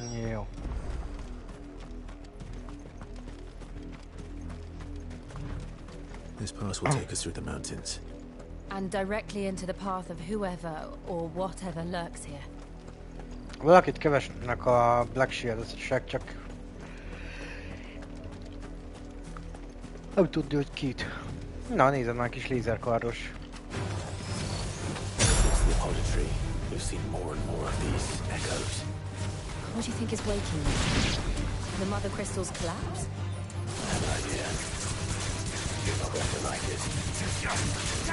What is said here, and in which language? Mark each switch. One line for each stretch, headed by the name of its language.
Hungarian: Jó.
English: This pass will take us through the mountains. And directly into the path of whoever or whatever lurks here.
Hungarian: Valakit keresnek a Black Shield-esek, csak nem tudni, hogy kit. Na, nézed már, kis lézerkardos.
English: Since the auditory, we've seen more and more of these echoes. What do you think is waking them? The mother crystal's collapse? I have an idea. You're not going to like it.